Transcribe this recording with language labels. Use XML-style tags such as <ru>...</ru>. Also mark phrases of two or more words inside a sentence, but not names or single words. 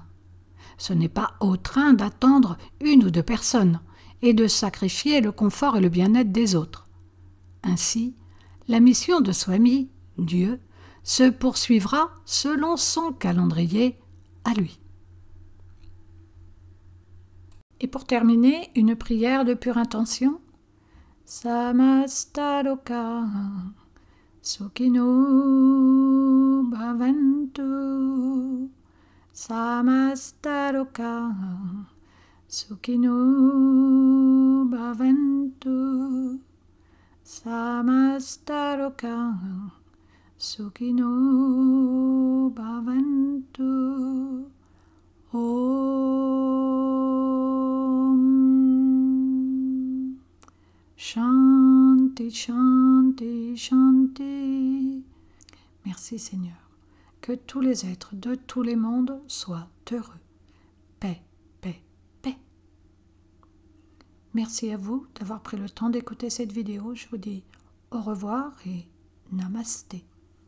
<fr>Ce n'est pas au train d'attendre une ou deux personnes et de sacrifier le confort et le bien-être des autres. Ainsi, la mission de Swami, Dieu, se poursuivra selon son calendrier à lui. Et pour terminer, une prière de pure intention.</fr> <sa>Samasta loka sukhino bhavantu. Samasta loka sukhino bhavantu. Samasta loka sukhino bhavantu. Om Shanti, Shanti, Shanti.</sa> <fr>Merci Seigneur. Que tous les êtres de tous les mondes soient heureux. Paix, paix, paix. Merci à vous d'avoir pris le temps d'écouter cette vidéo. Je vous dis au revoir et namasté.</fr>